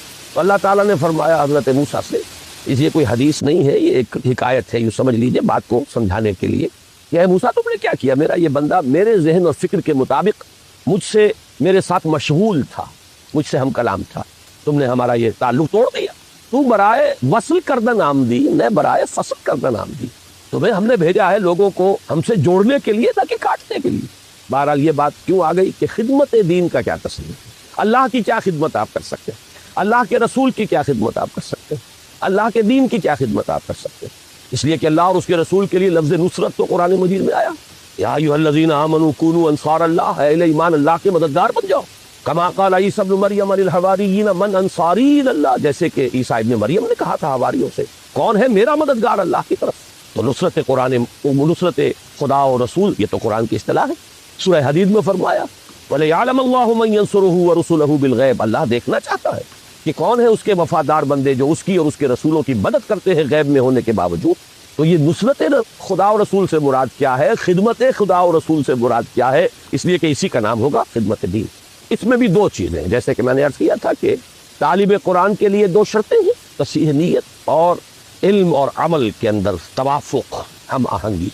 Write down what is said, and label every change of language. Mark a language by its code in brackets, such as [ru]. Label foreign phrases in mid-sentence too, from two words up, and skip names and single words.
[ur] تو اللہ تعالیٰ نے فرمایا حضرت موسیٰ سے، یہ کوئی حدیث نہیں ہے، یہ ایک حکایت ہے، یوں سمجھ لیجئے بات کو سمجھانے کے لیے کہ اے موسیٰ تم نے کیا کیا؟ میرا یہ بندہ میرے ذہن اور فکر کے مطابق مجھ سے میرے ساتھ مشغول تھا، مجھ سے ہم کلام تھا، تم نے ہمارا یہ تعلق توڑ دیا۔ [fa] تو برائے وصل کردن آمدی نہ برائے فصل کردن آمدی، [ur] تمہیں ہم نے بھیجا ہے لوگوں کو ہم سے جوڑنے کے لیے نہ کہ کاٹنے کے لیے۔ بہرحال یہ بات کیوں آ گئی کہ خدمت دین کا کیا تصور ہے؟ اللہ کی کیا خدمت آپ کر سکتے ہیں؟ اللہ کے رسول کی کیا خدمت آپ کر سکتے ہیں؟ اللہ کے دین کی کیا خدمت آپ کر سکتے ہیں؟ اس لیے کہ اللہ اور اس کے رسول کے لیے لفظ نصرت تو قرآن مجید میں آیا، [ar] یا ایھا الذین آمنوا کونوا انصار اللہ، [ur] اے ایمان اللہ کے مددگار بن جاؤ۔ [ar] کما قال عیسی ابن مریم للحواریین من انصاری اللہ، [ur] جیسے کہ عیسیٰ ابن مریم نے کہا تھا حواریوں سے کون ہے میرا مددگار اللہ کی طرف۔ تو نصرت نصرت خدا و رسول یہ تو قرآن کی اصطلاح ہے۔ سورہ حدید میں فرمایا [ar] وَلِيَعْلَمَ اللَّهُ مَن يَنصُرُهُ وَرُسُلَهُ بِالْغَيْبِ، [ur] اللہ دیکھنا چاہتا ہے کہ کون ہے اس کے وفادار بندے جو اس کی اور اس کے رسولوں کی مدد کرتے ہیں غیب میں ہونے کے باوجود۔ تو یہ نصرت خدا و رسول سے مراد کیا ہے؟ خدمت خدا و رسول سے مراد کیا ہے؟ اس لیے کہ اسی کا نام ہوگا خدمت دین۔ اس میں بھی دو چیزیں ہیں، جیسے کہ میں نے عرض کیا تھا کہ طالب قرآن کے لیے دو شرطیں ہیں، تصحیح نیت اور علم اور عمل کے اندر توافق، ہم آہنگی۔